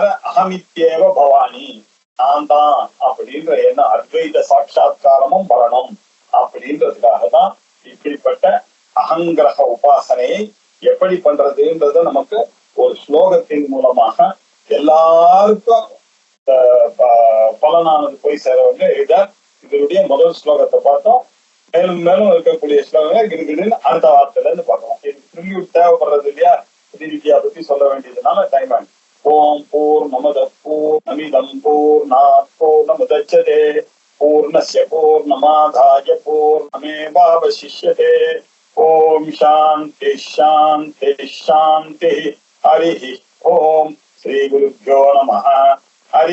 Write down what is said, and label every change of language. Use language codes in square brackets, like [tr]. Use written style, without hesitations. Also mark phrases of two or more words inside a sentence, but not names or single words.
[sa] अहमित्येव भवानि, [ta] நான் தான் அப்படின்ற எண்ணம், அத்வைத சாட்சா்காரமும் வரணும் அப்படின்றதுக்காக தான் இப்படிப்பட்ட அகங்கிரக உபாசனையை எப்படி பண்றதுன்றத நமக்கு ஒரு ஸ்லோகத்தின் மூலமாக எல்லாருக்கும் பலனானது போய் சேர வந்து இதனுடைய முதல் ஸ்லோகத்தை பார்த்தோம். மேலும் மேலும் இருக்கக்கூடிய ஸ்லோகங்கள் கிடுகிடுன்னு அடுத்த வார்த்தையில இருந்து பார்க்கலாம். இது ப்ரிவியூ தேவைப்படுறது இல்லையா, வித்யா பத்தி சொல்ல வேண்டியதுனால டைம் ஆகும். [sa] ॐ पूर्णमद पूर्णमिदं पूर्णात् पूर्णमुदच्यते पूर्णस्य पूर्णमादाय पूर्णमेवावशिष्यते. ॐ शान्ति शान्ति शान्ति. हरि ॐ श्री गुरुभ्यो नमः.